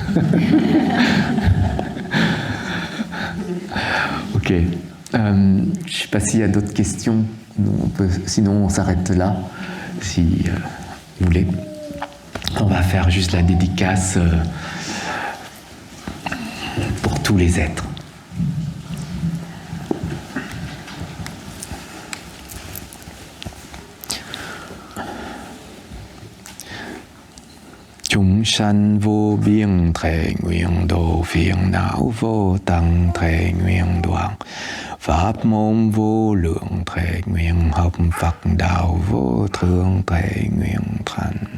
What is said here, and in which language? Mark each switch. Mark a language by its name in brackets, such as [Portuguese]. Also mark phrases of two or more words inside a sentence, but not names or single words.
[French] Ok. Je ne sais pas s'il y a d'autres questions. Sinon, on s'arrête là, si vous voulez. On va faire juste la dédicace pour tous les êtres. [Vietnamese] Chúng sanh vô biên thệ nguyện độ phiền não vô tận thệ nguyện đoạn pháp môn vô lượng thệ nguyện học Phật đạo vô thượng thệ nguyện thành.